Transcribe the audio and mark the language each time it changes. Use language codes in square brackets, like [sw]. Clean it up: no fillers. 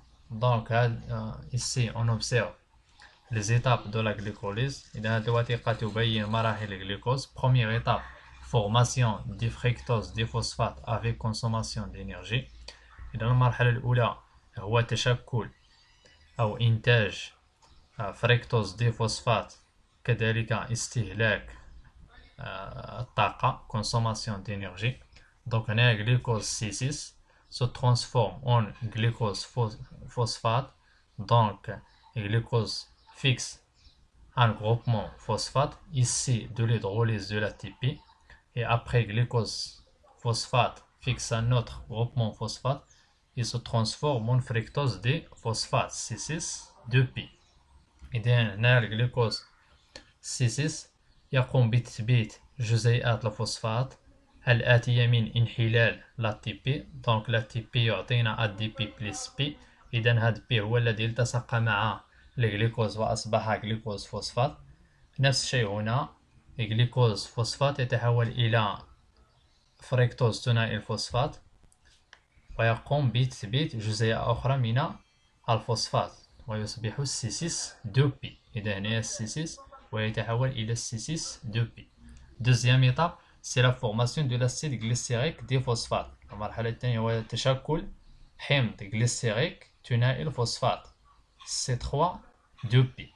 [fr] Donc ici on observe les étapes de la glycolyse. [ar] إذا هذه الوثيقة تبين مراحل الجلوكوز. [fr] Première étape, formation du fructose diphosphate avec consommation d'énergie. [ar] إذا المرحلة الأولى هو تشكل أو إنتاج فركتوز ديفوسفات كذلك استهلاك الطاقة [fr] consommation d'énergie. Donc هنا glucose C6 se transforme en glucose phosphate. Donc glucose fixe un groupement phosphate ici de l'hydrolyse de l'ATP, et après glucose phosphate fixe un autre groupement phosphate, il se transforme en fructose diphosphate C6 2P. [ar] إذا هنا الجلوكوز C6 يقوم بتثبيت جزيئات الفوسفات الآتية من انحلال l'ATP. [fr] Donc l'ATP يعطينا ADP plus P. [ar] إذا هذا P هو الذي التصق مع الجلوكوز وأصبح جلوكوز فوسفات. نفس الشيء هنا، الجلوكوز فوسفات يتحول إلى فركتوز ثنائي الفوسفات ويقوم بتثبيت جزيئة أخرى من الفوسفات ويصبح C6 2P. إذا هنا C6 ويتحول إلى C6 2P. [fr] Deuxième étape, c'est la formation de l'acide glycérique des phosphates. [ar] المرحلة الثانية هو تشكل حمض glycérique ثنائي الفوسفات C3 2P.